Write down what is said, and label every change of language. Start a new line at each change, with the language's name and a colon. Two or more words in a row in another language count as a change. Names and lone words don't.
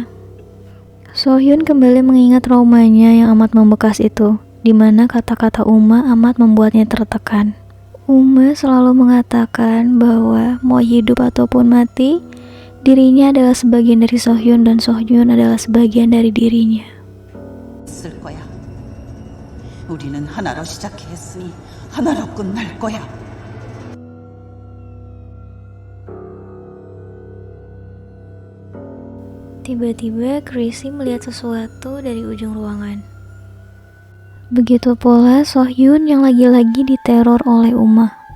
Indonesian: Sohyun kembali mengingat traumanya yang amat membekas itu, di mana kata-kata Uma amat membuatnya tertekan. Uma selalu mengatakan bahwa mau hidup ataupun mati, dirinya adalah sebagian dari Sohyun dan Sohyun adalah sebagian dari dirinya.
Korean: 쓸 거야. 우리는 하나로 시작했으니 하나로 끝날 거야.
Indonesian: Tiba-tiba Chrissy melihat sesuatu dari ujung ruangan. Begitu pula Sohyun yang lagi-lagi diteror oleh Uma.